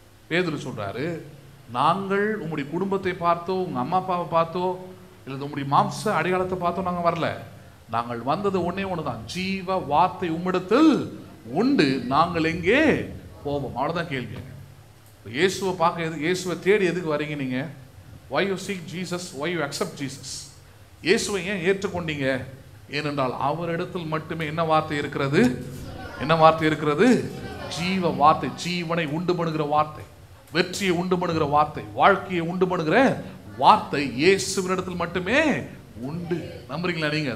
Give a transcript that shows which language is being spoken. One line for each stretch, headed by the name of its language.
Tamil: பேதுரு சொல்றாரு, நாங்கள் உங்களுடைய குடும்பத்தை பார்த்தோ, உங்க அம்மா அப்பாவை பார்த்தோ, இல்லை உங்களுடைய மாம்ச அடையாளத்தை பார்த்தோ நாங்கள் வரல. நாங்கள் வந்தது ஒன்னே ஒண்ணுதான், ஜீவ வார்த்தை உம்மிடத்தில் உண்டு, நாங்கள் எங்கே போவோம். அவ்வளவுதான் கேள்வி. இயேசுவை பார்க்க, இயேசுவை தேடி எதுக்கு வரீங்க நீங்க?
English: why you seek Jesus, why you accept Jesus?
Tamil: இயேசுவை ஏன் ஏற்றுக்கொண்டீங்க? ஏனென்றால் அவரிடத்தில் மட்டுமே என்ன வார்த்தை இருக்கிறது? என்ன வார்த்தை இருக்கிறது? ஜீவ வார்த்தை, ஜீவனை உண்டு பண்ணுகிற வார்த்தை, வெற்றியை உண்டு பண்ணுகிற வார்த்தை, வாழ்க்கையை உண்டு பண்ணுகிற வார்த்தை இயேசுவினிடத்தில் மட்டுமே உண்டு. நம்புறீங்களா நீங்க?